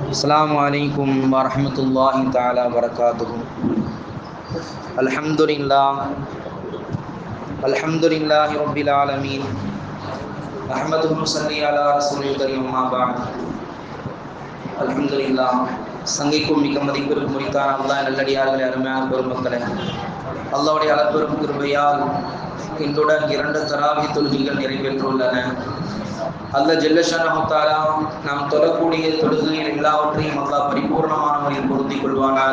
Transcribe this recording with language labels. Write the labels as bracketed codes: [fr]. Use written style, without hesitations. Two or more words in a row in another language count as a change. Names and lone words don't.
[ar] السلام عليكم ورحمة الله تعالى وبركاته. الحمد لله رب العالمين. أحمده ونصلي على رسوله الكريم أما بعد. الحمد لله. [ta] சங்கைக்கும் மிக்க மதிப்பிற்கும் முறித்தான அல்லாஹ் நல்லடியார்களே, அருமையான பெருமக்களே, அல்லாஹ்வுடைய அளப்பெரும் கிருபையால் இன்றுடன் 2 தராவி தொழுகைகள் நிறைவேற்றுள்ளன. [ar] الله جل شأنه تعالى [ta] நாம் தொழக்கூடிய தொழுகையில் எல்லாவற்றையும் அல்லாஹ் பரிபூர்ணமான முறையில் பொருந்திக் கொள்வானாக.